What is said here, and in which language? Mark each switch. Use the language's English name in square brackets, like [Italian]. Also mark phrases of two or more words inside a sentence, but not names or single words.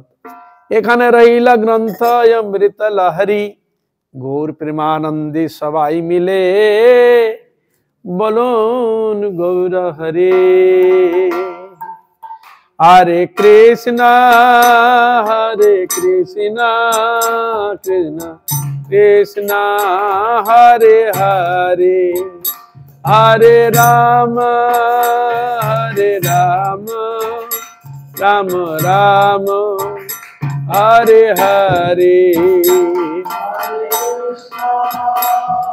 [Bangla] এখানে রইলা গ্রন্থ অমৃত লহরী, গৌর প্রেমানন্দে সবাই মিলে বলুন গৌর হরে। হরে কৃষ্ণ কৃষ্ণ কৃষ্ণ হরে হরে, হরে রাম রাম রাম হরে হরে।